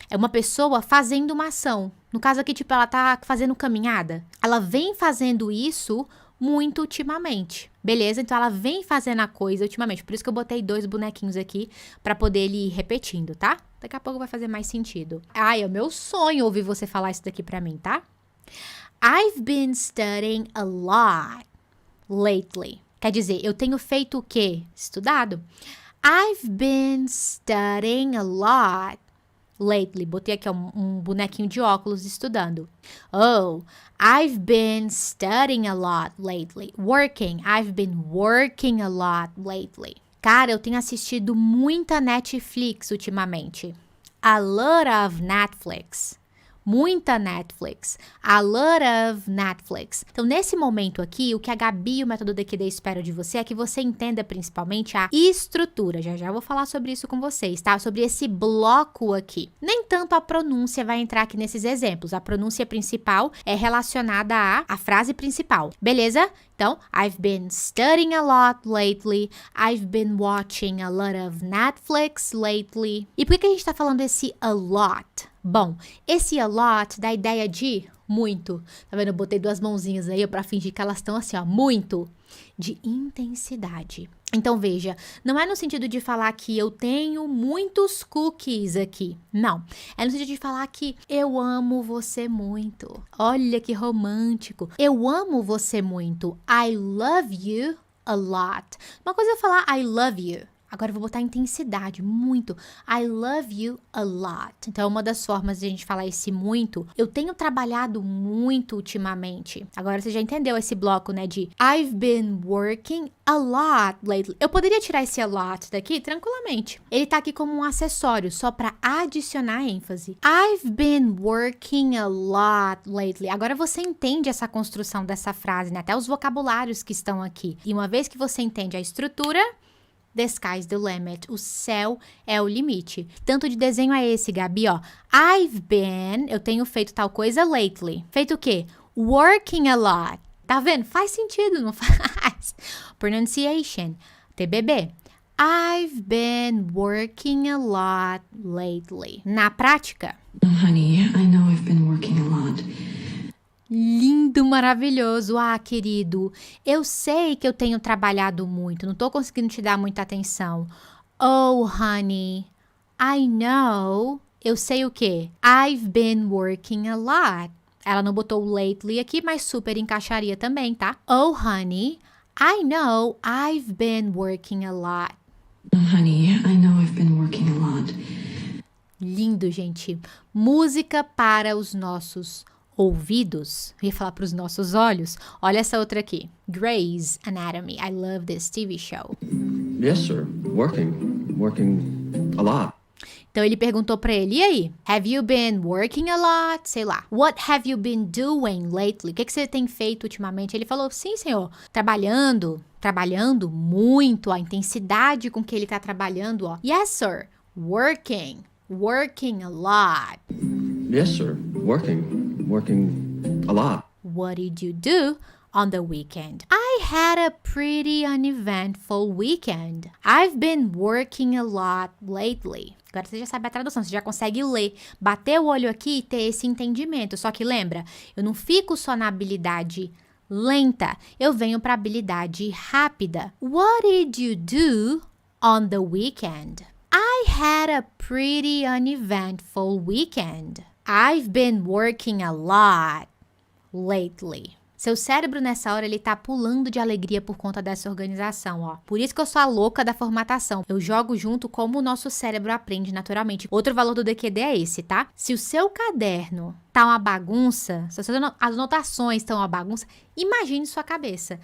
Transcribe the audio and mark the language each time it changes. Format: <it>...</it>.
<pt>É uma pessoa fazendo uma ação. No caso aqui, tipo, ela tá fazendo caminhada. Ela vem fazendo isso muito ultimamente. Beleza? Então, ela vem fazendo a coisa ultimamente. Por isso que eu botei 2 bonequinhos aqui para poder ele ir repetindo, tá? Daqui a pouco vai fazer mais sentido. Ai, é o meu sonho ouvir você falar isso daqui pra mim, tá?</pt> <en>I've been studying a lot lately.</en> <pt>Quer dizer, eu tenho feito o quê? Estudado.</pt> <en>I've been studying a lot lately.</en> <pt>Botei aqui um bonequinho de óculos estudando.</pt> <en>Oh, I've been studying a lot lately. Working. I've been working a lot lately.</en> <pt>Cara, eu tenho assistido muita Netflix ultimamente.</pt> <en>A lot of Netflix.</en> <pt>Muita Netflix.</pt> <en>A lot of Netflix.</en> <pt>Então, nesse momento aqui, o que a Gabi e o Método DQD esperam de você é que você entenda principalmente a estrutura. Já vou falar sobre isso com vocês, tá? Sobre esse bloco aqui. Nem tanto a pronúncia vai entrar aqui nesses exemplos. A pronúncia principal é relacionada à frase principal. Beleza?</pt> <en>Então, I've been studying a lot lately. I've been watching a lot of Netflix lately.</en> <pt>E por que a gente tá falando esse a lot? Bom, esse a lot dá a ideia de muito. Tá vendo? Eu botei 2 mãozinhas aí pra fingir que elas estão assim, ó. Muito. De intensidade. Então, veja, não é no sentido de falar que eu tenho muitos cookies aqui. Não. É no sentido de falar que eu amo você muito. Olha que romântico. Eu amo você muito.</pt> <en>I love you a lot.</en> <pt>Uma coisa é falar</pt> <en>I love you.</en> <pt>Agora eu vou botar intensidade, muito.</pt> <en>I love you a lot.</en> <pt>Então, uma das formas de a gente falar esse muito, eu tenho trabalhado muito ultimamente. Agora você já entendeu esse bloco, né, de</pt> <en>I've been working a lot lately.</en> <pt>Eu poderia tirar esse a lot daqui tranquilamente. Ele tá aqui como um acessório, só para adicionar ênfase.</pt> <en>I've been working a lot lately.</en> <pt>Agora você entende essa construção dessa frase, né? Até os vocabulários que estão aqui. E uma vez que você entende a estrutura,</pt> <en>the sky's the limit.</en> <pt>O céu é o limite. Tanto de desenho é esse, Gabi, ó.</pt> <en>I've been,</en> <pt>eu tenho feito tal coisa lately. Feito o quê?</pt> <en>Working a lot.</en> <pt>Tá vendo? Faz sentido, não faz? Pronunciation. TBB.</pt> <en>I've been working a lot lately.</en> <pt>Na prática.</pt> <en>Oh, honey, I know I've been working a lot.</en> <pt>Lindo, maravilhoso. Ah, querido, eu sei que eu tenho trabalhado muito, não tô conseguindo te dar muita atenção.</pt> <en>Oh, honey, I know.</en> <pt>Eu sei o quê?</pt> <en>I've been working a lot.</en> <pt>Ela não botou lately aqui, mas super encaixaria também, tá?</pt> <en>Oh, honey, I know I've been working a lot. Oh, honey, I know I've been working a lot.</en> <pt>Lindo, gente. Música para os nossos ouvidos. Eu ia falar para os nossos olhos. Olha essa outra aqui.</pt> <en>Grey's Anatomy. I love this TV show. Yes, sir. Working a lot.</en> <pt>Então ele perguntou para ele, e aí?</pt> <en>Have you been working a lot?</en> <pt>Sei lá.</pt> <en>What have you been doing lately?</en> <pt>O que você tem feito ultimamente? Ele falou, sim, senhor. Trabalhando muito. A intensidade com que ele tá trabalhando, ó.</pt> <en>Yes, sir. Working a lot. Yes, sir. Working a lot. What did you do on the weekend? I had a pretty uneventful weekend. I've been working a lot lately.</en> <pt>Agora você já sabe a tradução, você já consegue ler, bater o olho aqui e ter esse entendimento. Só que lembra, eu não fico só na habilidade lenta, eu venho para a habilidade rápida.</pt> <en>What did you do on the weekend? I had a pretty uneventful weekend. I've been working a lot lately.</en> <pt>Seu cérebro nessa hora, ele tá pulando de alegria por conta dessa organização, ó. Por isso que eu sou a louca da formatação. Eu jogo junto como o nosso cérebro aprende naturalmente. Outro valor do DQD é esse, tá? Se o seu caderno tá uma bagunça, se as anotações estão uma bagunça, imagine sua cabeça.</pt>